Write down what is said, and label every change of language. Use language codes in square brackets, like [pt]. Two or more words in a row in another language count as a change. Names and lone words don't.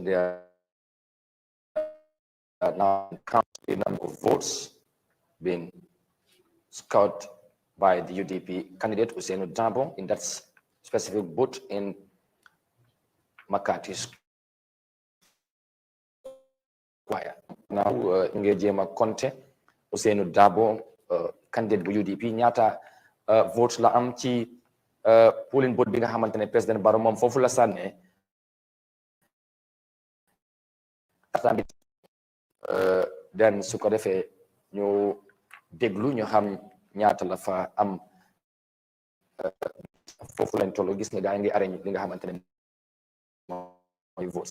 [en] There are now counting the number of votes being scored by the UDP candidate Hussein Dabo in that specific booth in McCarthy Square. Now, engaging Conte, [wo] Hussein Dabo, candidate bu UDP ñaata vote la am ci [en] polling booth [wo] bi nga xamantene président Barrow moom foofu la sànne den su ko defee ñu déglu ñu xam ñaata la fa am foofu lañ tollu gis nga gaa ngi arrêté li nga xamantene mooy vote